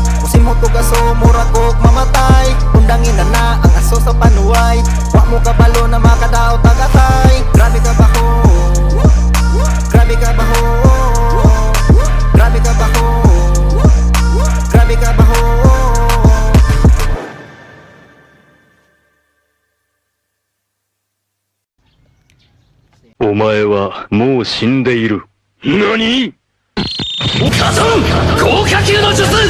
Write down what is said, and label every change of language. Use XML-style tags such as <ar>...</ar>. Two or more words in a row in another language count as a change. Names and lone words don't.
<ceb>Usin mo to kaso mura ko mamatay. Undangin na ang aso sa panuway. Wa mo kabalo na makadaot ang gatay. Grabe ka baho. Grabe ka baho. Grabe ka baho. Grabe ka baho.</ceb> <ja>お前はもう死んでいる。何？お母さん！高火球の術！</ja>